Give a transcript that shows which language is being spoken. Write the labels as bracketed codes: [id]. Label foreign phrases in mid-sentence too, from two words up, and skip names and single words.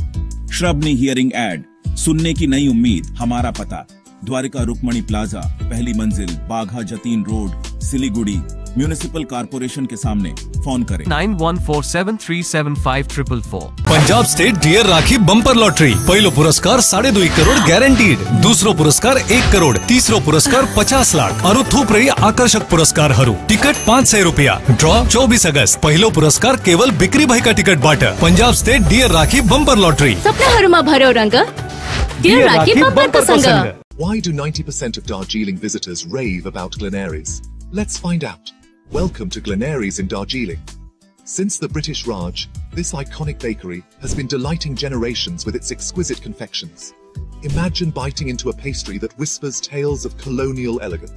[hi] श्रवणी [en] hearing aid, [hi] सुनने की नई उम्मीद। हमारा पता: द्वारिका रुक्मणी प्लाजा, पहली मंजिल, बाघा जतीन रोड, सिलीगुड़ी, [en] municipal corporation [hi] के सामने। फोन करें 9147375444। [ne] पंजाब स्टेट डियर राखी बंपर लॉटरी। पहिलो पुरस्कार 2.5 करोड़ गॅरंटीड, दुसरो पुरस्कार 1 करोड़, तीसरो पुरस्कार 50 लाख अरु थुप्रै आकर्षक पुरस्कारहरू। टिकट 500 रुपया। ड्रॉ 24 अगस्त। पहिलो पुरस्कार केवल बिक्री भएका टिकटबाट। पंजाब स्टेट डियर राखी बंपर लॉटरी। सपनाहरूमा भर्यो रंग, डियर राखी बम्परको सँग। [en] Why do 90% of Darjeeling visitors rave about Glenaries? Let's find out. Welcome to Glenaries in Darjeeling. Since the British Raj, this iconic bakery has been delighting generations with its exquisite confections. Imagine biting into a pastry that whispers tales of colonial elegance.